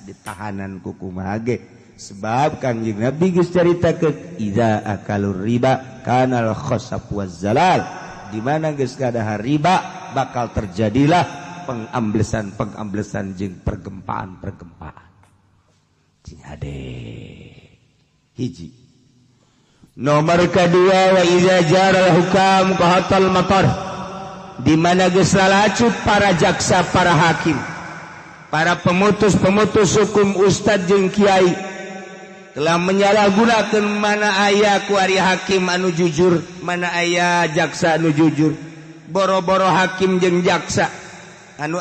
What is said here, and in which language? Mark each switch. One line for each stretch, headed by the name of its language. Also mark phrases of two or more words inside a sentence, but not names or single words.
Sundanese: ditahanan ku kumaha ge sebab Kangjeng Nabi geus caritakeun
Arabic: إذا أكلوا الربا كان الخسف والزلزال
Sundanese: di mana geus gadahar riba bakal terjadilah pengamblesan jeung pergempaan cing ade hiji nomor kedua
Arabic: وإذا جار الحكام قحط المطر
Sundanese: di mana geus lalacut para jaksa para hakim para pemutus hukum ustad jeung kiai telah menyalahgunakeun mana aya ku ari hakim anu jujur mana aya jaksa anu jujur boro-boro hakim jeung jaksa anu